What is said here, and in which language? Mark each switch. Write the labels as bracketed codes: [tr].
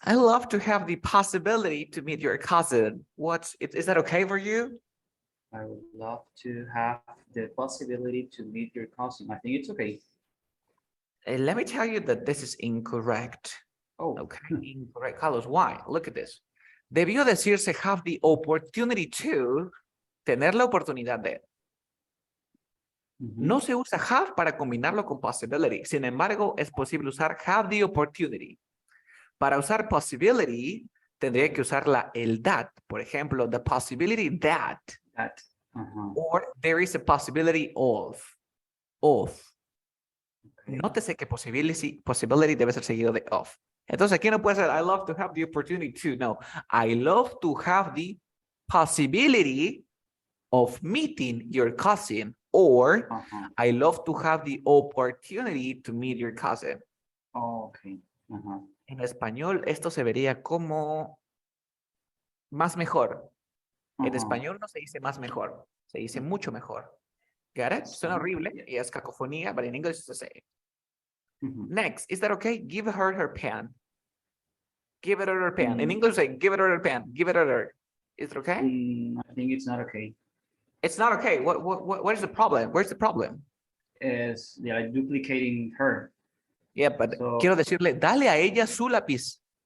[en] I love to have the possibility to meet your cousin. Is that okay for you? I would love to have the possibility to meet your cousin. I think it's okay. Let me tell you that this is incorrect. Oh. Okay, incorrect. Carlos, why? Look at this. [es] Debió decirse [en] have the opportunity to, [es] tener la oportunidad de. No se usa have para combinarlo con possibility. Sin embargo, es posible usar [en] have the opportunity. [es] Para usar possibility, tendría que usar el that. Por ejemplo, [en] the possibility that. Or there is a possibility of. Okay. [es] Nótese que possibility debe ser seguido de of. Entonces aquí no puede ser [en] I love to have the opportunity to. No, I love to have the possibility of meeting your cousin. Or I love to have the opportunity to meet your cousin. Oh, okay. [es] En español esto se vería como más mejor. En español no se dice más mejor, se dice mucho mejor. [en] Get it? [es] Suena horrible y es cacofonía, [en] but in English it's the same. Next, is that okay? Give her her pen. Give it her pen. In English, say give it her pen. Give it her. Is it okay? I think it's not okay. It's not okay. What is the problem? Where's the problem? Is they are duplicating her. Yeah, but [es] quiero decirle, dale a ella su lápiz.